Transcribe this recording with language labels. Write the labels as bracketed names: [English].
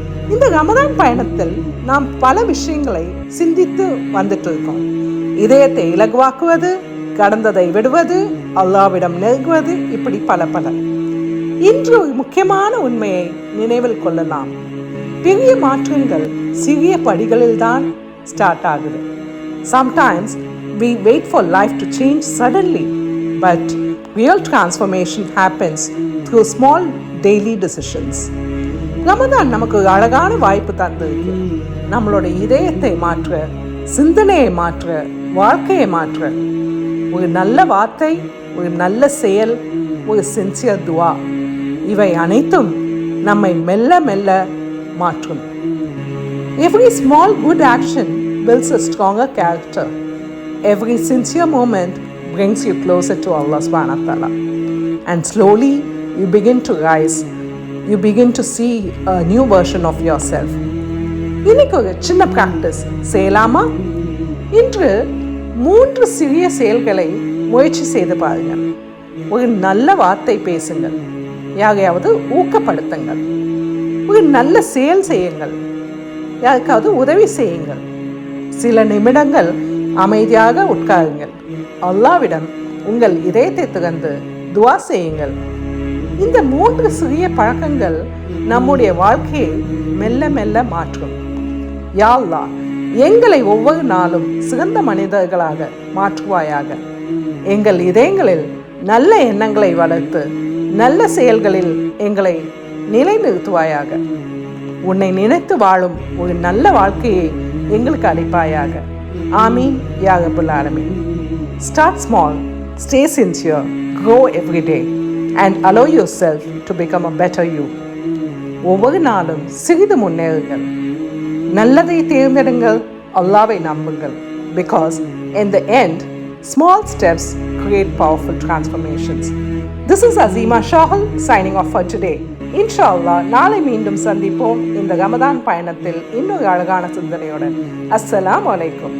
[Tamil] இந்த ரமதான் பயணத்தில் நாம் பல விஷயங்களை சிந்தித்து வந்துட்டு இருக்கோம். இதயத்தை இலகுவாக்குவது, கடந்ததை விடுவது, அல்லாவிடம் நெருங்குவது, இப்படி பல. இன்று ஒரு முக்கியமான உண்மையை நினைவில் கொள்ளலாம். பெரிய மாற்றங்கள் சிறிய படிகளில் தான் ஸ்டார்ட் ஆகுது. [English] Sometimes we wait for life to change suddenly, but real transformation happens through small daily decisions. [Tamil] Ramadan நமக்கு ஒரு அழகான வாய்ப்பு தந்திருக்கு. நம்மளோட இதயத்தை மாற்ற, சிந்தனையை மாற்ற, வாழ்க்கையை மாற்ற. ஒரு நல்ல வார்த்தை, ஒரு நல்ல செயல், ஒரு சின்சியர் துவா, இவை அனைத்தும் நம்மை மெல்ல மெல்ல மாற்றும். [English] Every small good action builds a stronger character. Every sincere moment brings you closer to Allah subhanahu wa ta'ala. And slowly you begin to rise. You begin to see a new version of yourself. [Tamil] இன்னைக்கு ஒரு சின்ன practice செய்யலாமா? இன்று 3 சிறிய செயல்களை முயற்சி செய்து பாருங்கள். ஒரு நல்ல வார்த்தை பேசுங்கள், யாரையாவது ஊக்கப்படுத்துங்கள், ஒரு நல்ல செயல் செய்யுங்கள், யாருக்காவது உதவி செய்யுங்கள், சில நிமிடங்கள் அமைதியாக உட்காருங்கள், அல்லாவிடம் உங்கள் இதயத்தை திறந்து துவா செய்யுங்கள். இந்த 3 சிறிய பழக்கங்கள் நம்முடைய வாழ்க்கையை மெல்ல மெல்ல மாற்றும். யா அல்லாஹ், எங்களை ஒவ்வொரு நாளும் சிறந்த மனிதர்களாக மாற்றுவாயாக. எங்கள் இதயங்களில் நல்ல எண்ணங்களை வளர்த்து நல்ல செயல்களில் எங்களை நிலைநிறுத்துவாயாக. உன்னை நினைத்து வாழும் ஒரு நல்ல வாழ்க்கையை எங்களுக்கு அளிப்பாயாக. ஆமீன் யா ரப்பல் ஆலமீன். [English] Start small, stay sincere, grow every day and allow yourself to become a better you. [Tamil] ஒவ்வொரு நாளும் சிறிது முன்னேறுங்கள், நல்லதை தேர்ந்தெடுங்கள், அல்லாவை நம்புங்கள். [English] Because in the end, small steps create powerful transformations. This is Azima Shahul signing off for today. [Tamil] Inshallah, நாளை மீண்டும் சந்திப்போம் இந்த ரமதான் பயணத்தில் இன்னொரு அழகான சிந்தனையுடன். அஸ்ஸலாமு அலைக்கும்.